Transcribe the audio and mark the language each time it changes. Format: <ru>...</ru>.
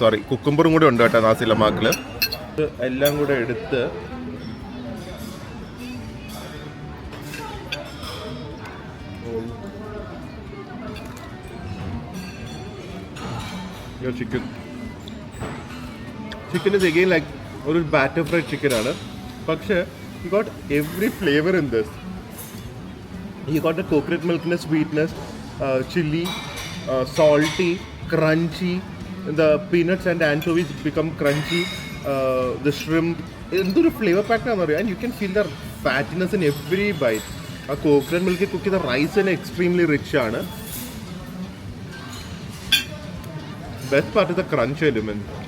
<ml>Sorry, കുക്കുംബറും കൂടെ ഉണ്ട് കേട്ടോ നാസി ലമാക്കിൽ. ഇത് എല്ലാം കൂടെ എടുത്ത്</ml> <en>chicken is again like</en> <ml>ഒരു ബാറ്റർ ഫ്രൈഡ് ചിക്കൻ ആണ്.</ml> <en>പക്ഷേ you got every flavour in this. You got the coconut മിൽക്കിൻ്റെ sweetness, chili, salty, crunchy. The peanuts and anchovies become crunchy. The shrimp.</en> <ml>എന്തൊരു ഫ്ലേവർ പാക്കാണെന്ന് പറയാം.</ml> <en>And you can feel the fattiness in every bite.</en> <ml>ആ coconut മിൽക്കിൽ cook ചെയ്ത rice തന്നെ extremely rich ആണ്.</ml> <en>Best part is the crunch element.</en>